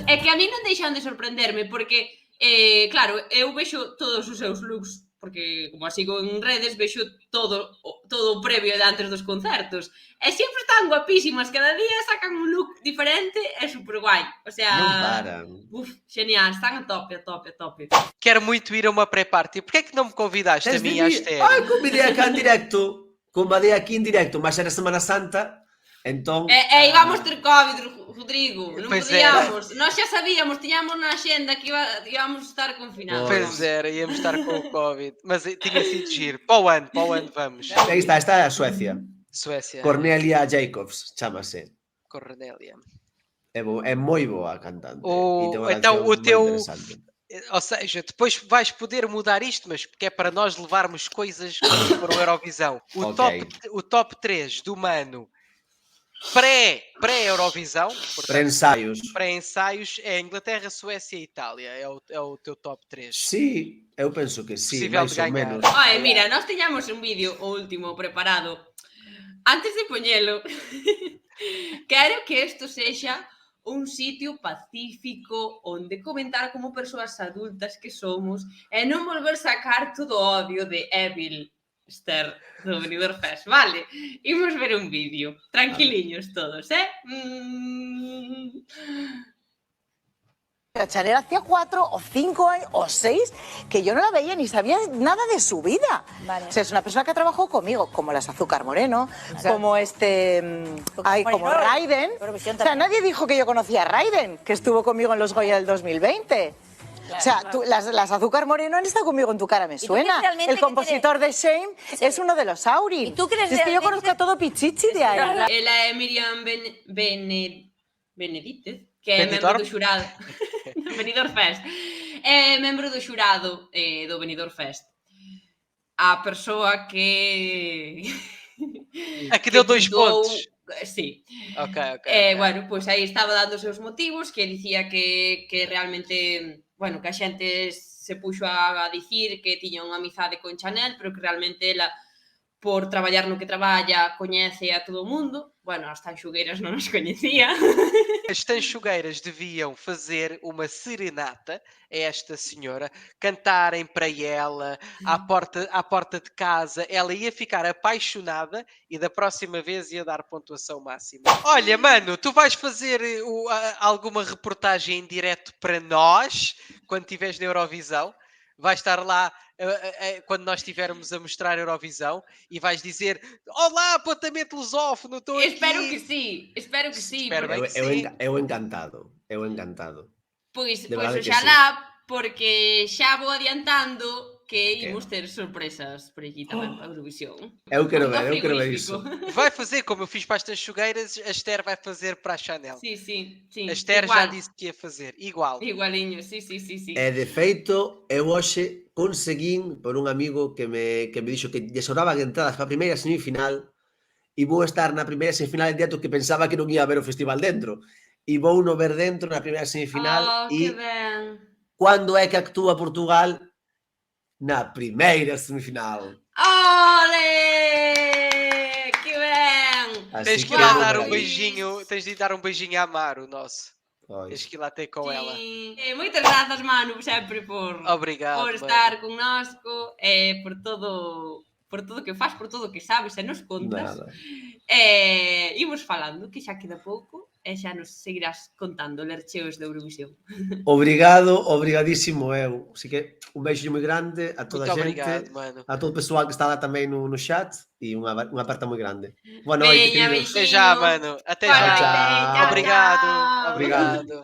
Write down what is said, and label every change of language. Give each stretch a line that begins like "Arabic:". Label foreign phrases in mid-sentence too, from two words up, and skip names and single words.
Galician: É que a mí non deixan de sorprenderme porque, claro, eu vexo todos os seus looks, porque como así en redes vexo todo o previo de antes dos concertos. E sempre están guapísimas, cada día sacan un look diferente e super guai.
Spanish: O sea,
Galician: non paran. Genial, están a tope.
Portuguese: Quero muito ir a uma pré-party. Porquê é que non me convidaste a mí, a Esther?
Galician: Convidei aquí en directo, mas era Semana Santa, entón... E íbamos ter COVID, Rodrigo, non podíamos. Nós xa sabíamos, tiñamos na axenda que íbamos estar confinados.
Portuguese: Pois era, íamos estar com o COVID. Mas tinha sido giro. Para o ano vamos.
Galician: Aí está a Suecia.
Portuguese: Suécia.
Galician: Cornelia Jacobs, chámase.
Portuguese: Cornelia.
Galician: É moi boa cantante.
Portuguese: Então o teu... Ou seja, depois vais poder mudar isto, mas porque é para nós levarmos coisas para o Eurovisão. O top 3 do Mano pré-Eurovisão, pré-ensaios, é Inglaterra, Suécia e Itália. É o teu top 3.
Galician: Sí, eu penso que sí,
Portuguese: possível
Galician: máis ou menos.
Spanish: Oye, mira,
Galician: nós teñamos un vídeo, o último, preparado. Antes de poñelo, quero que isto sexa un sitio pacífico onde comentar como persoas adultas que somos e non volver sacar todo o odio de Evil Esther do Benidorm Fest, vale? Imos ver un vídeo, tranquiliños todos,
Spanish: Chanel hacía 4 o 5 años o 6 que yo no la veía ni sabía nada de su vida. Vale. O sea, es una persona que trabajó conmigo, como las Azúcar Moreno, como como Raiden. O sea, nadie dijo que yo conocía a Raiden, que estuvo conmigo en los Goya del 2020. O sea, las Azúcar Moreno han estado conmigo en Tu cara me tú suena. crees realmente El que compositor de Shame es uno de los Aurin. ¿Y tú crees Es que yo realmente- conozco a todo Pichichi de ahí.
Galician: Ela é Miriam Benedítez, que é membro
Portuguese: Benidorm?
Galician: do xurado. Benidorm Fest. É membro do xurado do Benidorm Fest. A persoa que...
Portuguese: A que deu 2 puntuou- pontos.
Galician: Sí.
Portuguese: Ok.
Galician: Bueno, pois aí estaba dando os seus motivos, que dicía que realmente, bueno, que a xente se puxo a dicir que tiña unha amizade con Chanel, pero que realmente ela, por traballar no que traballa, coñece a todo o mundo. Bueno, as tanxugueiras non as coñecía.
Portuguese: As tanchugueiras deviam fazer uma serenata a esta senhora, cantarem para ela à porta de casa. Ela ia ficar apaixonada e da próxima vez ia dar pontuação máxima. Olha, mano, tu vais fazer alguma reportagem em direto para nós quando estiveres na Eurovisão? Vais estar lá quando nós estivermos a mostrar a Eurovisão e vais dizer: olá, apontamento lusófono, estou aqui.
Galician: Espero que sí.
Portuguese: Espero
Galician: porque-
Portuguese: bem que sim.
Galician: Eu encantado. Pois
Portuguese: De verdade que
Galician: oxalá, porque xa vou adiantando que imos ter sorpresas por aquí tamén para Eurovisión. Eu quero
Portuguese: Do
Galician: ver
Portuguese: frigorífico.
Galician: iso.
Portuguese: Vai fazer como eu fiz para as tanchugueiras, a Esther vai fazer para a Chanel.
Galician: Sí.
Portuguese: A Esther já
Galician: igual.
Portuguese: disse que ia fazer, igual.
Galician: Igualiño, sí. E de feito, eu hoxe conseguín por un amigo que me dixo que lle sobraban entradas para a primeira semifinal e vou estar na primeira semifinal en direto que pensaba que non ia haber o festival dentro. E vou no ver dentro na primeira semifinal Que e ben. cando é que actúa Portugal? Na primeira semifinal. Ole! Que ben! Así
Portuguese: Tens que ir
Galician: que
Portuguese: lá
Galician: vou
Portuguese: dar
Galician: ver
Portuguese: um
Galician: aí.
Portuguese: beijinho, tens de ir dar um beijinho à Maru, nosso. Pois. Tens que ir lá ter com ela.
Galician: Moitas grazas, Manu, sempre
Portuguese: Obrigado,
Galician: por
Portuguese: mano.
Galician: estar connosco, por todo o que faz, por todo o que sabes e nos contas. Nada. Imos falando, que xa queda pouco, e xa nos seguirás contando lercheos de Eurovisión. Obrigadísimo eu. Así que un beijo moi grande a toda
Portuguese: Muito
Galician: a gente,
Portuguese: obrigado, mano.
Galician: a todo o pessoal que está lá tamén no chat e unha aperta moi grande.
Portuguese: Boa noite,
Galician: Veña,
Portuguese: queridos. Até já, mano. Até Boa já. noite. Tchau. Obrigado. Tchau. Obrigado.